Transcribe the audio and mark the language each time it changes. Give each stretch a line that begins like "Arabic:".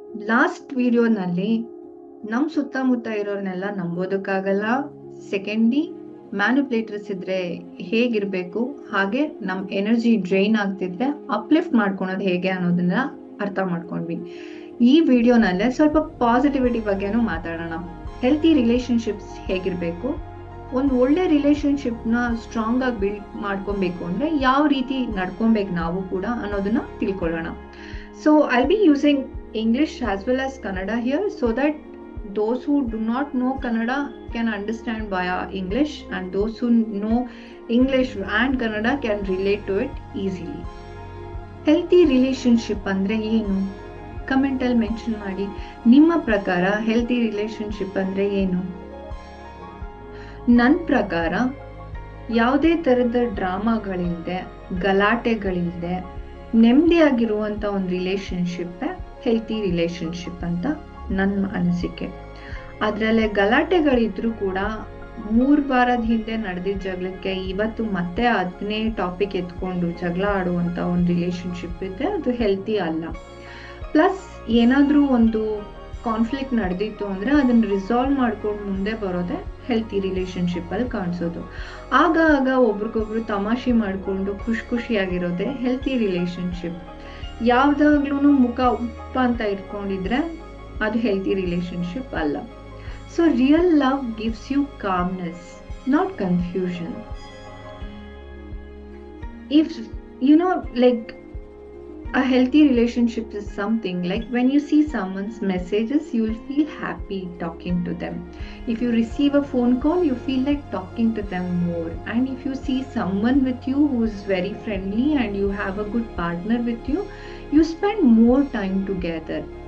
Kannada: Last ವಿಡಿಯೋನಲ್ಲಿ ನಮ್ಮ ಸುತ್ತಮುತ್ತ ಇರೋರ್ನೆಲ್ಲ ನಂಬೋದಕ್ಕಾಗಲ್ಲ, ಸೆಕೆಂಡ್ಲಿ ಮ್ಯಾನಿಪ್ಯುಲೇಟರ್ಸ್ ಇದ್ರೆ ಹೇಗಿರ್ಬೇಕು, ಹಾಗೆ ನಮ್ ಎನರ್ಜಿ ಡ್ರೈನ್ ಆಗ್ತಿದ್ರೆ ಅಪ್ಲಿಫ್ಟ್ ಮಾಡ್ಕೊಳೋದು ಹೇಗೆ ಅನ್ನೋದನ್ನ ಅರ್ಥ ಮಾಡ್ಕೊಂಡ್ವಿ. ಈ ವಿಡಿಯೋನಲ್ಲೇ ಸ್ವಲ್ಪ ಪಾಸಿಟಿವಿಟಿ ಬಗ್ಗೆನೂ ಮಾತಾಡೋಣ. ಹೆಲ್ತಿ ರಿಲೇಶನ್ಶಿಪ್ಸ್ ಹೇಗಿರ್ಬೇಕು, ಒಂದು ಒಳ್ಳೆ ರಿಲೇಶನ್ಶಿಪ್ ನ ಸ್ಟ್ರಾಂಗ್ ಆಗಿ ಬಿಲ್ಡ್ ಮಾಡ್ಕೊಬೇಕು ಅಂದ್ರೆ ಯಾವ ರೀತಿ ನಡ್ಕೊಬೇಕು ನಾವು ಕೂಡ ಅನ್ನೋದನ್ನ ತಿಳ್ಕೊಳ್ಳೋಣ.
English: So I be using English as well as Kannada here so that those who do not know Kannada can understand via English and those who know English and Kannada can relate to it easily.
Kannada: Healthy relationship ಅಂದ್ರೆ ಏನು? Comment ಅಲ್ಲಿ mention ಮಾಡಿ. ನಿಮ್ಮ ಪ್ರಕಾರ healthy relationship ಅಂದ್ರೆ ಏನು? ನನ್ನ ಪ್ರಕಾರ ಯಾವುದೇ ತರದ ಡ್ರಾಮಾಗಳಿಲ್ಲದೆ, ಗಲಾಟೆಗಳಿಲ್ಲದೆ ನೆಮ್ಮದಿಯಾಗಿರುವಂತ ಒಂದು ರಿಲೇಶನ್ಶಿಪ್ ಹೆಲ್ತಿ ರಿಲೇಶನ್ಶಿಪ್ ಅಂತ ನನ್ನ ಅನಿಸಿಕೆ. ಅದ್ರಲ್ಲೇ ಗಲಾಟೆಗಳಿದ್ರು ಕೂಡ 3 ವಾರದ ಹಿಂದೆ ನಡೆದಿದ್ದ ಜಗಳಕ್ಕೆ ಇವತ್ತು ಮತ್ತೆ ಅದನ್ನೇ ಟಾಪಿಕ್ ಎತ್ಕೊಂಡು ಜಗಳ ಆಡುವಂತ ಒಂದು ರಿಲೇಶನ್ಶಿಪ್ ಇದ್ರೆ ಅದು ಹೆಲ್ತಿ ಅಲ್ಲ. ಪ್ಲಸ್ ಏನಾದ್ರೂ ಒಂದು ಕಾನ್ಫ್ಲಿಕ್ಟ್ ನಡೆದಿತ್ತು ಅಂದ್ರೆ ಅದನ್ನ ರಿಸಾಲ್ವ್ ಮಾಡ್ಕೊಂಡು ಮುಂದೆ ಬರೋದೆ ಹೆಲ್ತಿ ರಿಲೇಶನ್ಶಿಪ್ ಅಲ್ಲಿ ಕಾಣಿಸೋದು. ಆಗ ಒಬ್ರಿಗೊಬ್ರು ತಮಾಷೆ ಮಾಡ್ಕೊಂಡು ಖುಷಿಯಾಗಿರೋದೆ ಹೆಲ್ತಿ ರಿಲೇಶನ್ಶಿಪ್. ಯಾವ್ದಾಗ್ಲೂ ಮುಖ ಉಪ್ಪ ಅಂತ ಇಟ್ಕೊಂಡಿದ್ರೆ ಅದು ಹೆಲ್ತಿ ರಿಲೇಶನ್ಶಿಪ್ ಅಲ್ಲ.
English: So real love gives you calmness, not confusion. If you know, like a healthy relationship is something like when you see someone's messages, you will feel happy talking to them. If you receive a phone call, you feel like talking to them more. And if you see someone with you who is very friendly and you have a good partner with you, you spend more time together.